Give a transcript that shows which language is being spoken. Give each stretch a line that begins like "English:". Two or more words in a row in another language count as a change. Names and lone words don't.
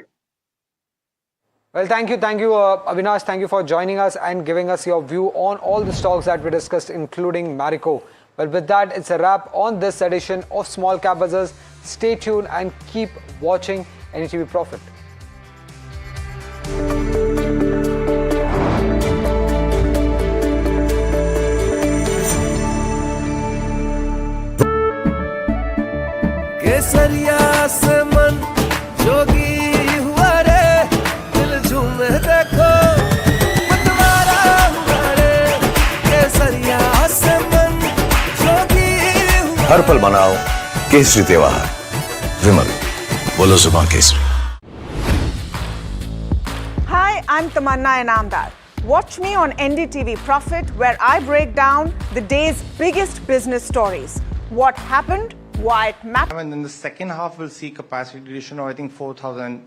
English: Well, thank you, Avinash. Thank you for joining us and giving us your view on all the stocks that we discussed, including Marico. Well, with that, it's a wrap on this edition of Small Cap Bazaars. Stay tuned and keep watching NDTV Profit.
Hindi: केसरिया से मन जोगी हुआ रे दिल झूमे देखो मतवारा हुआ रे केसरिया से मन जोगी हुआ हर पल मनाओ केसरी त्योहार विमल बोलो जुबान केसरी
English: Hi, I'm Tamanna Inamdar. Watch me on NDTV Profit, where I break down the day's biggest business stories. What happened, why it mattered. And in the second half, we'll see capacity addition of, I think, 4,000.